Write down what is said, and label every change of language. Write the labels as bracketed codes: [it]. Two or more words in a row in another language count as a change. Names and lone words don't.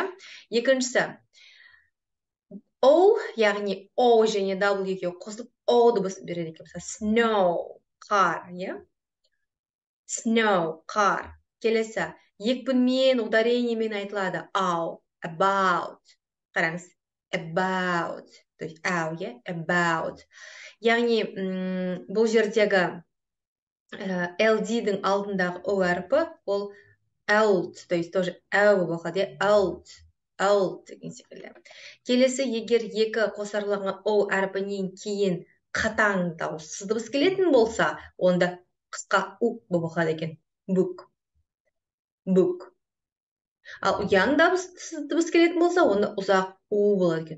[kk] Екіншісі о, яғни о және W екеуі қосылып о дыбысын береді екен. Snow, қар, Snow, қар. Келесі, екпінмен, ударениемен айтылады. About. Қараңыз, about. [ru] То есть, [kk] about. Яғни, бұл жердегі LD-дің алдындағы O әрпі, ол out, [ru] то есть, тоже [kk] әу болады, out деген секілді. Келесі, егер екі қосарланған O әрпінен кейін қатаң дауыссыз дыбыс келетін болса, онда қысқа U болып оқылады екен. Book. Ал ұяң дыбыс келетін болса, онда ұзақ U болады екен.